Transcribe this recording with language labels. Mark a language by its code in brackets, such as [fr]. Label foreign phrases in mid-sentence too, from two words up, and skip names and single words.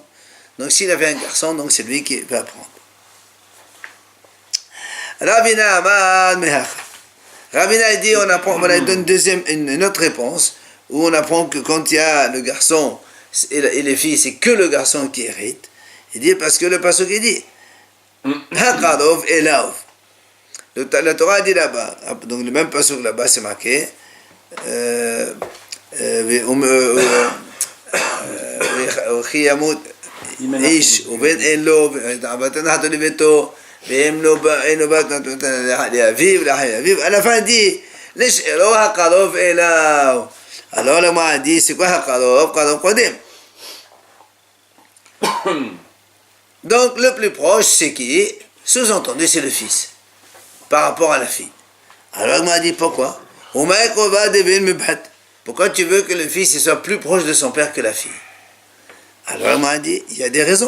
[fr] Donc s'il avait un garçon, donc c'est lui qui va prendre. Ravina dit, on donne une autre réponse, où on apprend que quand il y a le garçon et les filles, c'est que le garçon qui hérite. Il dit, parce que le pasuk il dit, [he] הקרוב אליו. [fr] La Torah dit là-bas, donc le même pasuk là-bas, c'est marqué, [he] איש ובן אין לו, ותנחתו לביתו, ואין בת לאביו, לאביו, [fr] à la fin dit, [he] נשארו הקרוב אליו. [fr] Alors le m'a dit, c'est quoi הקרוב? [he] קרוב קודם. [fr] Donc le plus proche, c'est qui? Sous-entendu, c'est le fils, par rapport à la fille. Alors il m'a dit, pourquoi? Pourquoi tu veux que le fils soit plus proche de son père que la fille? Alors il m'a dit, il y a des raisons.